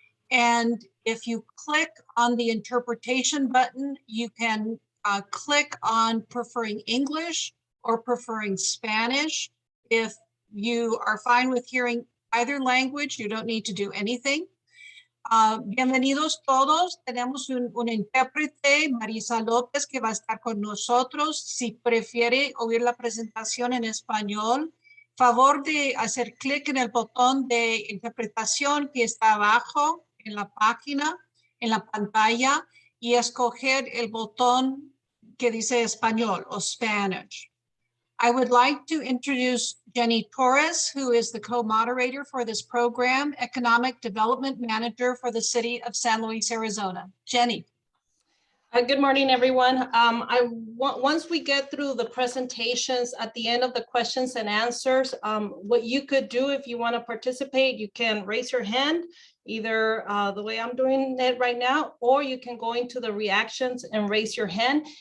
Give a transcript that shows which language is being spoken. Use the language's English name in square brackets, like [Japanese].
[English] And if you click on the interpretation button, you can click on preferring English or preferring Spanish. If you are fine with hearing either language, you don't need to do anything. [Spanish] Bienvenidos todos. Tenemos un intérprete, Marisa López, que va a estar con nosotros. Si prefiere oír la presentación en español, favor de hacer clic en el botón de interpretación que está abajo en la página, en la pantalla, y escoger el botón que dice español o Spanish. [English] I would like to introduce Jenny Torres, who is the co-moderator for this program, Economic Development Manager for the City of San Luis, Arizona. Jenny. Good morning, everyone. Once we get through the presentations, at the end of the questions and answers, what you could do if you want to participate, you can raise your hand, either the way I'm doing it right now, or you can go into the reactions and raise your hand.